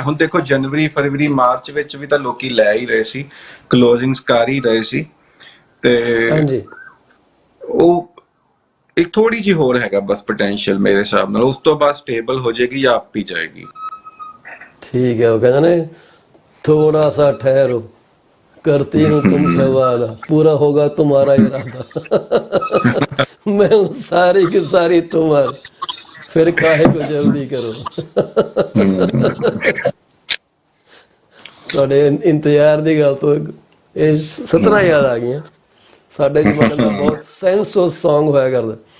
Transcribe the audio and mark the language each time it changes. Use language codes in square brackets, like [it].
[pa] ਹੁਣ ਦੇਖੋ ਜਨਵਰੀ ਫਰਵਰੀ ਮਾਰਚ ਵਿੱਚ ਵੀ ਤਾਂ ਲੋਕੀ ਲੈ ਹੀ ਰਹੇ ਸੀ, ਕਲੋਜ਼ਿੰਗਸ ਕਰ ਹੀ ਰਹੇ ਸੀ, ਤੇ ਉਹ ਇੱਕ ਥੋੜੀ ਜੀ ਹੋਰ ਹੈਗਾ ਬਸ ਪੋਟੈਂਸ਼ੀਅਲ ਮੇਰੇ ਹਿਸਾਬ ਨਾਲ, ਉਸ ਤੋਂ ਬਾਅਦ ਸਟੇਬਲ ਹੋ ਜਾਏਗੀ ਜਾਂ ਅਪ ਹੀ ਜਾਏਗੀ। ਠੀਕ ਹੈ, ਉਹ ਕਹਿੰਦਾ ਨੇ [hi] ਥੋੜਾ ਸਾ ਠਹਿਰੋ, करती हूँ तुमसे वादा, पूरा होगा तुम्हारा इरादा। मैं हूँ सारी की सारी तुम्हारी, फिर काहे को जल्दी करो। [pa] ਤੁਹਾਡੇ ਇੰਤਜ਼ਾਰ ਦੀ ਗੱਲ ਤੋਂ ਇਹ ਸਤਰਾਂ ਯਾਦ ਆ ਗਈਆਂ। ਸਾਡੇ ਜ਼ਮਾਨੇ ਦਾ ਬਹੁਤ ਸੈਂਸਸ ਸੌਂਗ ਹੋਇਆ ਕਰਦਾ।